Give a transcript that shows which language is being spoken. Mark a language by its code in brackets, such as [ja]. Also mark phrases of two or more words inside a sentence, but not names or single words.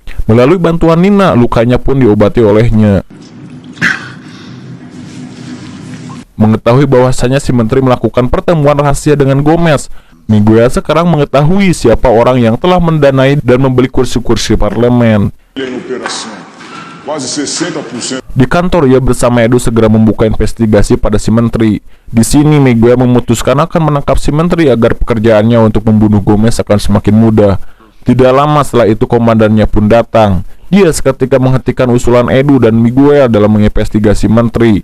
[id] Melalui bantuan Nina, lukanya pun diobati olehnya. Mengetahui bahwasannya si menteri melakukan pertemuan rahasia dengan Gomez, Miguel sekarang mengetahui siapa orang yang telah mendanai dan membeli kursi-kursi parlemen. [pt] Em operação, quase 60%. [id] Di kantor, ia bersama Edu segera membuka investigasi pada si menteri. Di sini, Miguel memutuskan akan menangkap si menteri agar pekerjaannya untuk membunuh Gomez akan semakin mudah. Tidak lama setelah itu, komandannya pun datang. Dia seketika menghentikan usulan Edu dan Miguel dalam menginvestigasi menteri.